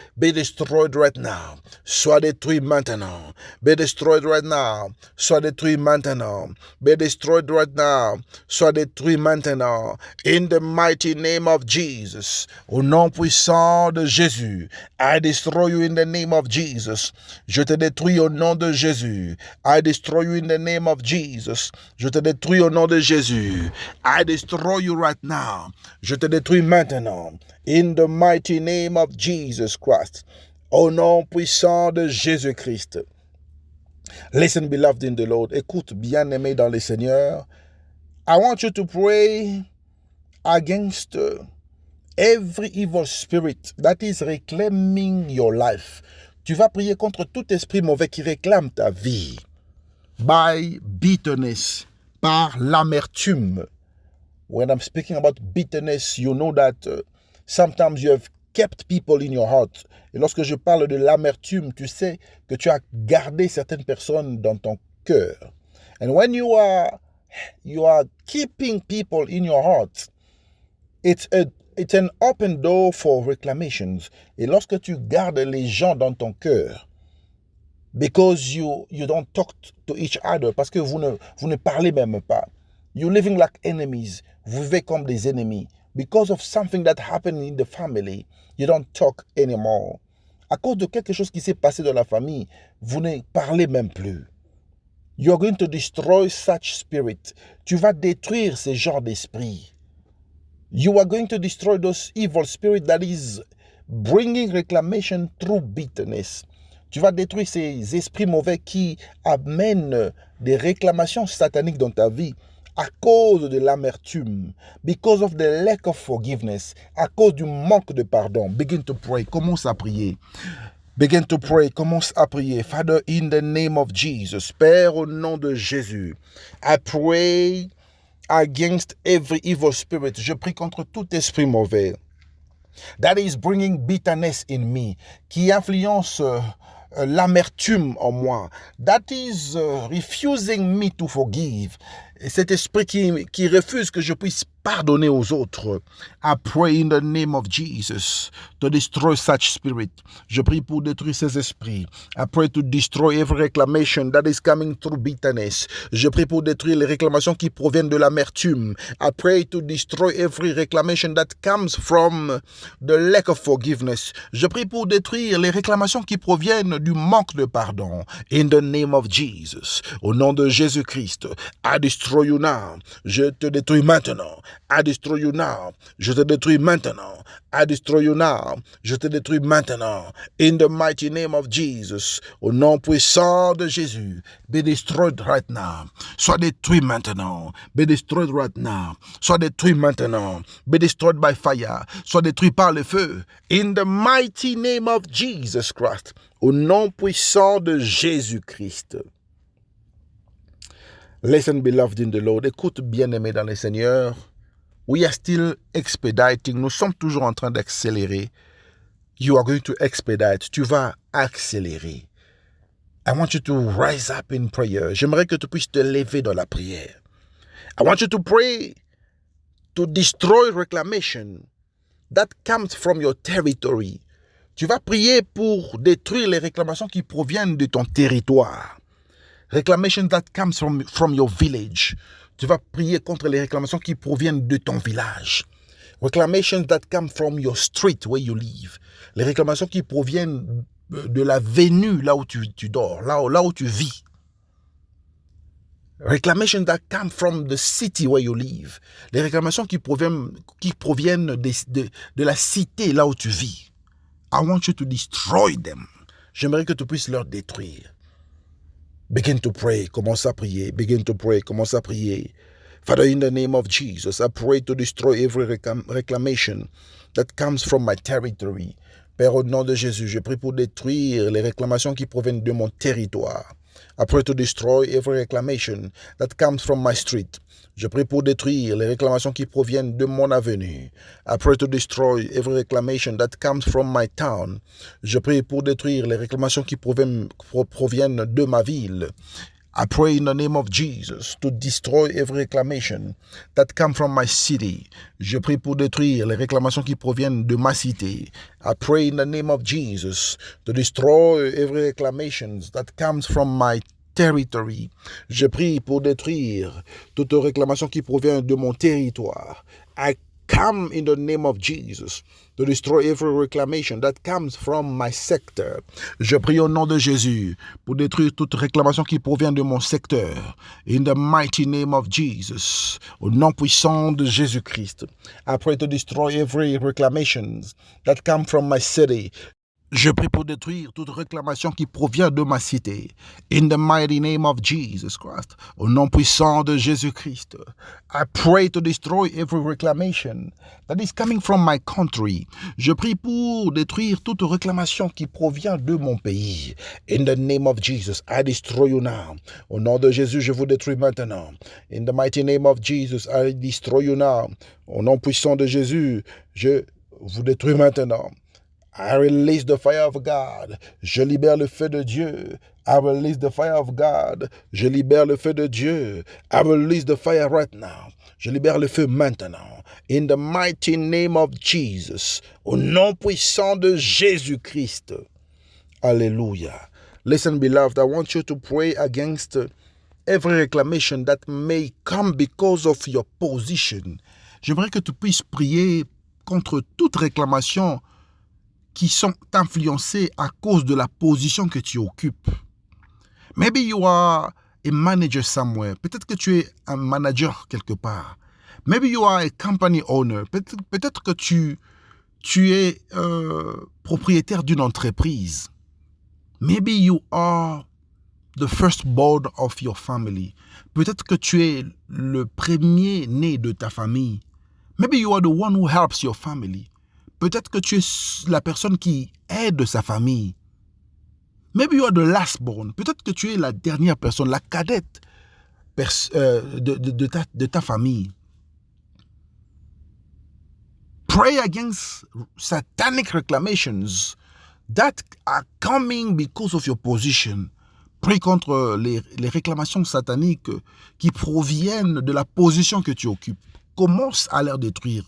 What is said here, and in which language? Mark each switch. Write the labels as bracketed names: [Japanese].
[English] be destroyed right now, [French] sois détruit maintenant, [English] be destroyed right now, sois détruit maintenant, be destroyed right now, sois détruit maintenant, in the mighty name of Jesus, [French] au nom puissant de Jésus, [English] I destroy you in the name of Jesus. [French] Je te détruis au nom de Jésus. [English] I destroy you in the name of Jesus. [French] Je te détruis au nom de Jésus. [English] I destroy you right now. [French] Je te détruis maintenant. [English] In the mighty name of Jesus Christ. [French] Au nom puissant de Jésus-Christ. [English] Listen, beloved in the Lord. [French] Écoute, bien-aimé dans le Seigneur. [English] I want you to pray against every evil spirit that is reclaiming your life. [French] Tu vas prier contre tout esprit mauvais qui réclame ta vie. [English] By bitterness, [French] par l'amertume. [English] When I'm speaking about bitterness, you know that sometimes you have kept people in your heart. [French] Et lorsque je parle de l'amertume, tu sais que tu as gardé certaines personnes dans ton cœur. [English] And when you are keeping people in your heart, it's an open door for reclamations. [French] Et lorsque tu gardes les gens dans ton cœur, [English] because you don't talk to each other, [French] parce que vous ne parlez même pas. [English] You're living like enemies. [French] Vous vivez comme des ennemis. [English] Because of something that happened in the family, you don't talk anymore. [French] À cause de quelque chose qui s'est passé dans la famille, vous ne parlez même plus. [English] You're going to destroy such spirit. [French] Tu vas détruire ce genre d'esprit. [English] You are going to destroy those evil spirits that is bringing reclamation through bitterness. [French] Tu vas détruire ces esprits mauvais qui amènent des réclamations sataniques dans ta vie à cause de l'amertume, [English] because of the lack of forgiveness, [French] à cause du manque de pardon. [English] Begin to pray. [French] Commence à prier. [English] Begin to pray. Commence à prier. Father, in the name of Jesus, [French] Père, au nom de Jésus, [English] I pray against every evil spirit. [French] Je prie contre tout esprit mauvais [English] that is bringing bitterness in me, [French] qui influence l'amertume en moi, [English] that is refusing me to forgive. [French] Et cet esprit qui refuse que je puisse pardonner aux autres. [English] I pray in the name of Jesus to destroy such spirit. [French] Je prie pour détruire ces esprits. [English] I pray to destroy every reclamation that is coming through bitterness. [French] Je prie pour détruire les réclamations qui proviennent de l'amertume. [English] I pray to destroy every reclamation that comes from the lack of forgiveness. [French] Je prie pour détruire les réclamations qui proviennent du manque de pardon. [English] In the name of Jesus. [French] Au nom de Jésus-Christ, [English] I destroy you now. [French] Je te détruis maintenant. [English] I destroy you now. [French] Je te détruis maintenant. [English] I destroy you now. [French] Je te détruis maintenant. [English] In the mighty name of Jesus. [French] Au nom puissant de Jésus. [English] Be destroyed right now. [French] Sois détruit maintenant. [English] Be destroyed right now. [French] Sois détruit maintenant. [English] Be destroyed by fire. [French] Sois détruit par le feu. [English] In the mighty name of Jesus Christ. [French] Au nom puissant de Jésus-Christ. [English] Listen, beloved in the Lord. [French] Écoute, bien-aimé dans le Seigneur. [English] We are still expediting. [French] Nous sommes toujours en train d'accélérer. [English] You are going to expedite. [French] Tu vas accélérer. [English] I want you to rise up in prayer. [French] J'aimerais que tu puisses te lever dans la prière. [English] I want you to pray to destroy reclamation that comes from your territory. [French] Tu vas prier pour détruire les réclamations qui proviennent de ton territoire. [English] Reclamation that comes from your village. [French] Tu vas prier contre les réclamations qui proviennent de ton village. [English] Reclamations that come from your street where you live. [French] Les réclamations qui proviennent de la venue là où tu dors, là où tu vis. [English] Reclamations that come from the city where you live. [French] Les réclamations qui proviennent de la cité là où tu vis. [English] I want you to destroy them. [French] J'aimerais que tu puisses leur détruire. [English] Begin to pray. [French] Commence à prier. [English] Begin to pray. Commence à prier. Father, in the name of Jesus, I pray to destroy every reclamation that comes from my territory. [French] Père, au nom de Jésus, je prie pour détruire les réclamations qui proviennent de mon territoire. [English] I pray to destroy every reclamation that comes from my street. [French] Je prie pour détruire les réclamations qui proviennent de mon avenue. [English] I pray to destroy every reclamation that comes from my town. [French] Je prie pour détruire les réclamations qui proviennent de ma ville. [English] I pray in the name of Jesus to destroy every reclamation that comes from my city. [French] Je prie pour détruire les réclamations qui proviennent de ma cité. [English] I pray in the name of Jesus to destroy every reclamation that comes from my territory. [French] Je prie pour détruire toute réclamation qui provient de mon territoire. [English] I come in the name of Jesus to destroy every reclamation that comes from my sector. [French] Je prie au nom de Jésus pour détruire toute réclamation qui provient de mon secteur. [English] In the mighty name of Jesus, [French] au nom puissant de Jésus-Christ. [English] I pray to destroy every reclamation that comes from my city. [French] Je prie pour détruire toute réclamation qui provient de ma cité. [English] In the mighty name of Jesus Christ. [French] Au nom puissant de Jésus-Christ. [English] I pray to destroy every reclamation that is coming from my country. [French] Je prie pour détruire toute réclamation qui provient de mon pays. [English] In the name of Jesus, I destroy you now. [French] Au nom de Jésus, je vous détruis maintenant. [English] In the mighty name of Jesus, I destroy you now. [French] Au nom puissant de Jésus, je vous détruis maintenant. [English] I release the fire of God. [French] Je libère le feu de Dieu. [English] I release the fire of God. [French] Je libère le feu de Dieu. [English] I release the fire right now. [French] Je libère le feu maintenant. [English] In the mighty name of Jesus. [French] Au nom puissant de Jésus-Christ. [English] Hallelujah. Listen, beloved, I want you to pray against every reclamation that may come because of your position. [French] J'aimerais que tu puisses prier contre toute réclamation qui sont influencées à cause de la position que tu occupes. [English] Maybe you are a manager somewhere. [French] Peut-être que tu es un manager quelque part. [English] Maybe you are a company owner. [French] Peut-être que tu es propriétaire d'une entreprise. [English] Maybe you are the firstborn of your family. [French] Peut-être que tu es le premier-né de ta famille. [English] Maybe you are the one who helps your family. [French] Peut-être que tu es la personne qui aide sa famille. [English] Maybe you are the lastborn. [French] Peut-être que tu es la dernière personne, la cadette de ta famille. [English] Pray against satanic reclamations that are coming because of your position. [French] Prie contre les réclamations sataniques qui proviennent de la position que tu occupes. Commence à les détruire.